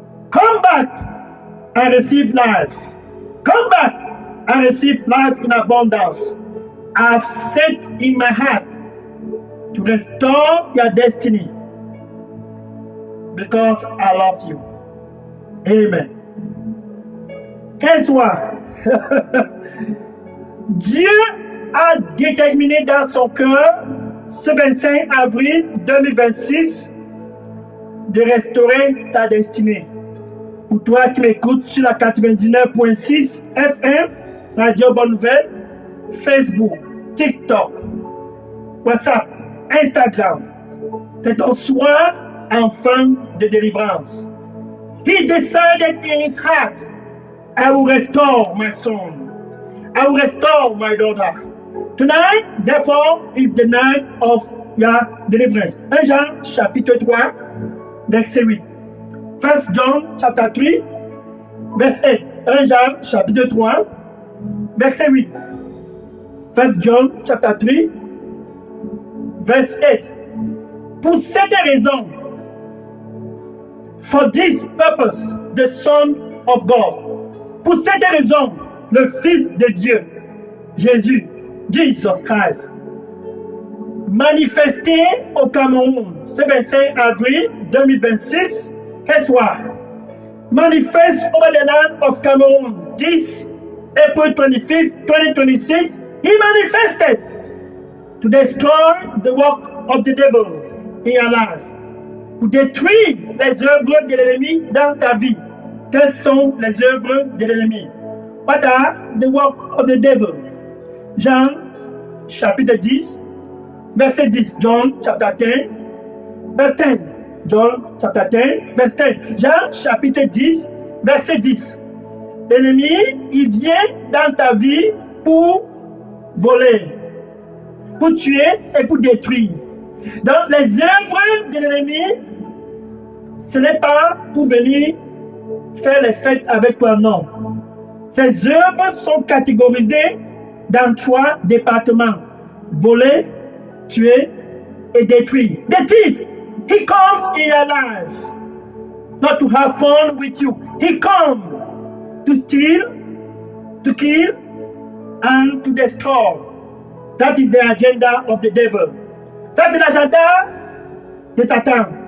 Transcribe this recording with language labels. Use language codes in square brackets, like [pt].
[en] Come back and receive life. Come back and receive life in abundance. I've set in my heart to restore your destiny, because I love you. Amen. [fr] Qu'est-ce soit, Dieu a déterminé dans son cœur ce 25 avril 2026 de restaurer ta destinée. Pour toi qui m'écoutes sur la 99.6 FM, Radio Bonne Nouvelle, Facebook, TikTok, WhatsApp, Instagram, c'est ton soir enfin de délivrance. [en] He decided in his heart, I will restore my son. I will restore my daughter. Tonight, therefore, is the night of your deliverance. [fr] 1 Jean chapitre 3, verset 8. 1 John chapter 3, verset 8. 1 Jean chapitre 3, verset 8. 1 John chapter 3, verset 8. Pour cette raison, [en] For this purpose, the Son of God. [fr] Pour cette raison, le Fils de Dieu, Jésus, Jesus Christ, manifesté au Cameroun ce 25 avril 2026, guess what? [en] Manifest over the land of Cameroon this April 25th, 2026, he manifested to destroy the work of the devil in your life, pour détruire les œuvres de l'ennemi dans ta vie. [fr] Quelles sont les œuvres de l'ennemi? [en] What are the work of the devil? [fr] Jean chapitre 10, verset 10. [en] John chapter 10, verset 10. John chapter 10, verset 10. [fr] Jean chapitre 10, verset 10. L'ennemi, il vient dans ta vie pour voler, pour tuer et pour détruire. Donc les œuvres de l'ennemi, ce n'est pas pour venir faire les fêtes avec toi, non. Ces œuvres sont catégorisées dans 3 départements. Voler, tuer et détruire. [en] The thief, he comes in your life, not to have fun with you. He comes to steal, to kill, and to destroy. That is the agenda of the devil. [fr] Ça, c'est l'agenda de Satan.